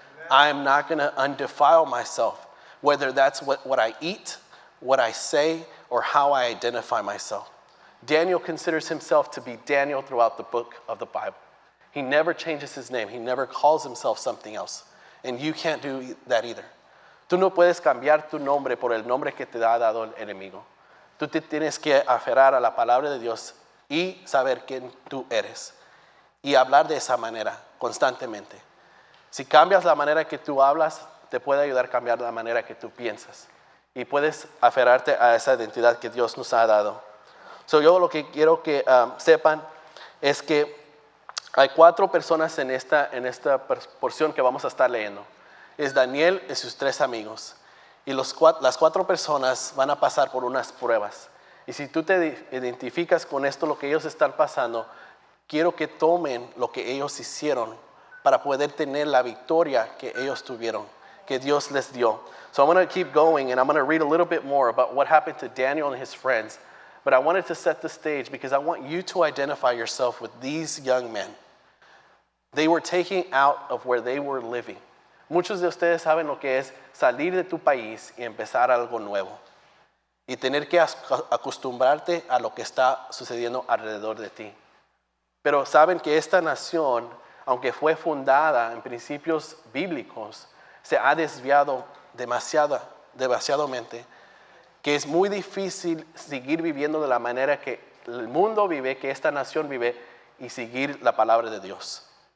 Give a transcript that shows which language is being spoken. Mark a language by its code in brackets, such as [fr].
[en] I am not going to undefile myself, whether that's what I eat, what I say, or how I identify myself. Daniel considers himself to be Daniel throughout the book of the Bible. He never changes his name. He never calls himself something else. And you can't do that either. [es] Tú no puedes cambiar tu nombre por el nombre que te ha dado el enemigo. Tú te tienes que aferrar a la palabra de Dios y saber quién tú eres. Y hablar de esa manera constantemente. Si cambias la manera que tú hablas, te puede ayudar a cambiar la manera que tú piensas. Y puedes aferrarte a esa identidad que Dios nos ha dado. Yo lo que quiero que sepan es que hay 4 personas en esta porción que vamos a estar leyendo. Es Daniel y sus 3 amigos. Y las 4 personas van a pasar por unas pruebas. Y si tú te identificas con esto, lo que ellos están pasando, quiero que tomen lo que ellos hicieron para poder tener la victoria que ellos tuvieron, que Dios les dio. [en] So I'm going to keep going and I'm going to read a little bit more about what happened to Daniel and his friends. But I wanted to set the stage because I want you to identify yourself with these young men. They were taken out of where they were living. [es] Muchos de ustedes saben lo que es salir de tu país y empezar algo nuevo. Y tener que acostumbrarte a lo que está sucediendo alrededor de ti. Pero saben que esta nación, aunque fue fundada en principios bíblicos, se ha desviado demasiadamente, que es muy difícil seguir viviendo de la manera que el mundo vive, que esta nación vive, y seguir la palabra de Dios.